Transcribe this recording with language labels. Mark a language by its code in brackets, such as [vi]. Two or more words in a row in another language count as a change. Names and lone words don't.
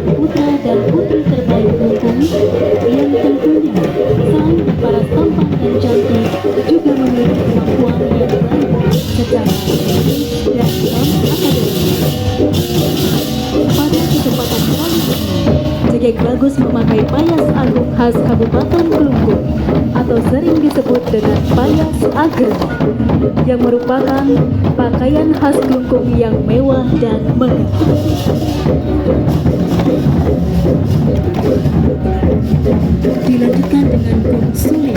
[id] putra dan putri terbaik Klungkung yang tentunya selain berparas tampan dan cantik juga memiliki kemampuan yang baik secara teknis dan non-akademis. Pada kesempatan kali ini, Cegek Bagus memakai payas agung khas Kabupaten Klungkung atau sering disebut dengan payas ageng yang merupakan pakaian khas Klungkung yang mewah dan megah. Dilanjutkan dengan Gong Suling.